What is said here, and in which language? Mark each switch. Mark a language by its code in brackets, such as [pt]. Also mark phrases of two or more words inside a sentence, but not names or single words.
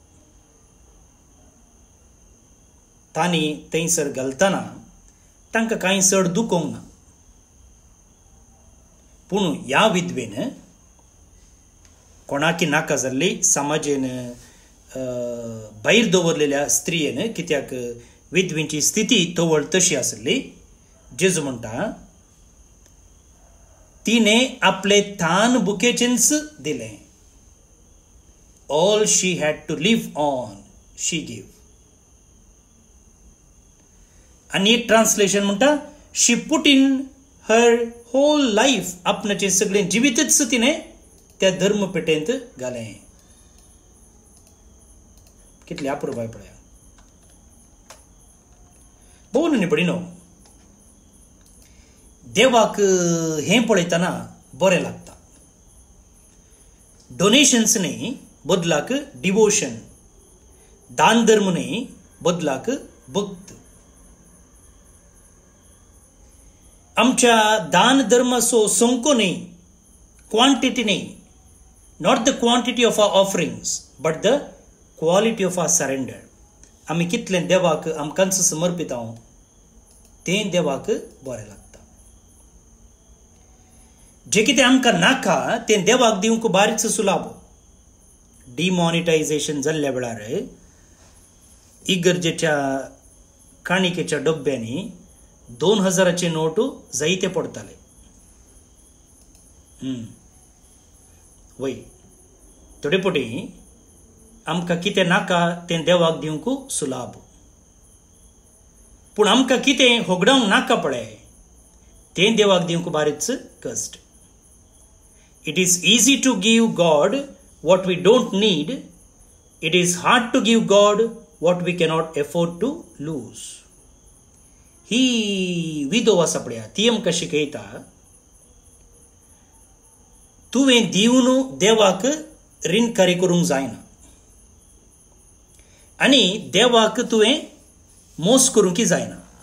[kok] तांणी थंयसर घालतना तांकां कांय चड दुखोवंक ना, पूण ह्या विधवेन कोणाकी नाका जाल्ली समाजेन भायर दवरलेल्या स्त्रियेन, कित्याक विधवेची स्थिती तवळ तशी आसली, जेजू म्हणटा तिणें आपले तान बुकेचेंच दिलें. [en] all she had to live on she gave. [kok] आनी एक ट्रान्सलेशन म्हणटा [en] she put in her whole life, [kok] आपणाचें सगळें जिवितच तिणें त्या धर्मपेटेंत घालें. कितले अपूर्व आहे पळया. भोवन न्ही पडिनो देवाक हें पळयतना बरें लागता. डोनेशन्स न्ही बदलाक डिवोशन, दान धर्म न्ही बदलाक भक्त. आमच्या दान धर्माचो संख्या न्ही, क्वांटिटी न्ही, [en] not the quantity of our offerings but the quality of our surrender. [kok] आमी कितलें देवाक आमकांच समर्पित हांव तें देवाक बरें लागता. जे कितें आमकां नाका तें देवाक दिवंक बारीच सुलाभ. डिमॉनिटायझेशन जाल्ल्या वेळार इगर्जेच्या काणिकेच्या डब्यांनी 2000चे नोट जायते पडताले. वय थोडे पटी आमकां कितें नाका तें देवाक दिवंक सुलाभ. पूण आमकां कितें होगडावंक नाका पळय तें देवाक दिवंक बारीच कश्ट. [en] It is easy to give God what we don't need. It is hard to give God what we cannot afford to lose. [kok] ही विधव आसा पळया ती आमकां शिकयता तुवें दिवन देवाक ऋणकारी करूंक जायना आनी देवाक तुवें मोस करूंक जायना.